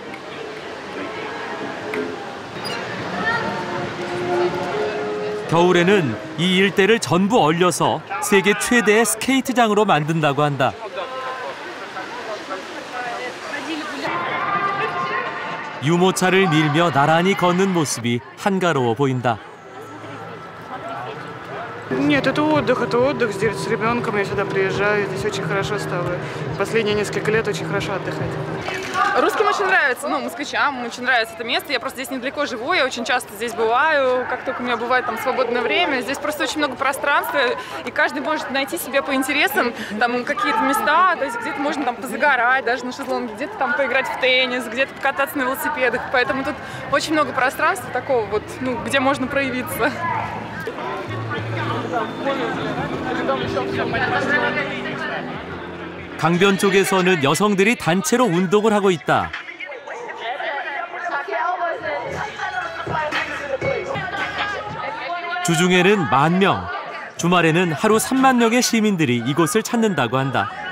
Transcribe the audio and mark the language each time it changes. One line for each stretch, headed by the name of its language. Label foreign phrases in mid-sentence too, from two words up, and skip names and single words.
Korean: 겨울에는 이 일대를 전부 얼려서 세계 최대의 스케이트장으로 만든다고 한다. 유모차를 밀며 나란히 걷는 모습이 한가로워 보인다.
Russian: Нет, это отдых здесь с ребенком. Я сюда приезжаю, здесь очень хорошо стало. Последние несколько лет очень хорошо отдыхать. Русским очень нравится, москвичам очень нравится это место. Я просто здесь недалеко живу, я очень часто здесь бываю, как только у меня бывает там свободное время. Здесь просто очень много пространства, и каждый может найти себе по интересам там какие-то места, то есть где-то можно там позагорать, даже на шезлонге, где-то там поиграть в теннис, где-то покататься на велосипедах. Поэтому тут очень много пространства такого вот, где можно проявиться.
Korean: 강변 쪽에서는 여성들이 단체로 운동을 하고 있다. 주중에는 10,000명, 주말에는 하루 30,000명의 시민들이 이곳을 찾는다고 한다.